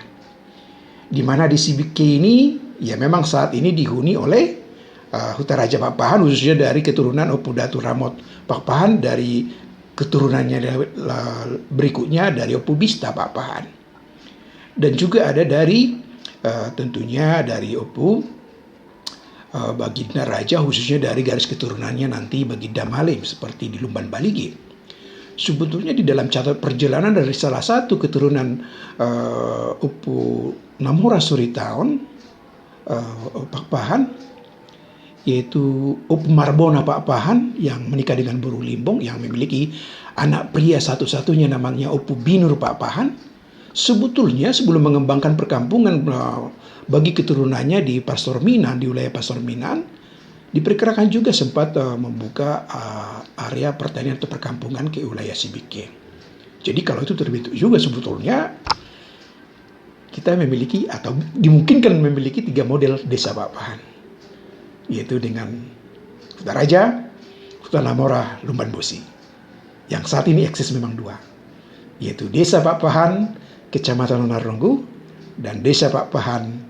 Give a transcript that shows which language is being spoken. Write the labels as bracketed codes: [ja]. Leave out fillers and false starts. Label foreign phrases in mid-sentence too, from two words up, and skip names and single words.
[id] Di mana di Sibike ini ya memang saat ini dihuni oleh Huta Raja Pak Pahan, khususnya dari keturunan Opu Datu Ramot Pak Pahan, dari keturunannya berikutnya dari Opu Bista Pak Pahan, dan juga ada dari tentunya dari Opu Baginda Raja, khususnya dari garis keturunannya nanti Baginda Malim seperti di Lumban Baligi. Sebetulnya di dalam catat perjalanan dari salah satu keturunan Opu Namora Suritaon Pak Pahan, yaitu Opu Marbona Pak Pahan yang menikah dengan Buru Limbong yang memiliki anak pria satu-satunya namanya Opu Binur Pak Pahan. Sebetulnya sebelum mengembangkan perkampungan bagi keturunannya di Pastor Minan, di wilayah Pastor Minan, diperkirakan juga sempat membuka area pertanian atau perkampungan ke wilayah Sibike. Jadi kalau itu terbentuk juga sebetulnya kita memiliki atau dimungkinkan memiliki 3 model desa Pak Pahan, yaitu dengan Huta Raja, Hutan Namora, Lumban Bosi. Yang saat ini eksis memang 2, yaitu Desa Pak Pahan, Kecamatan Unaronggo, dan Desa Pak Pahan,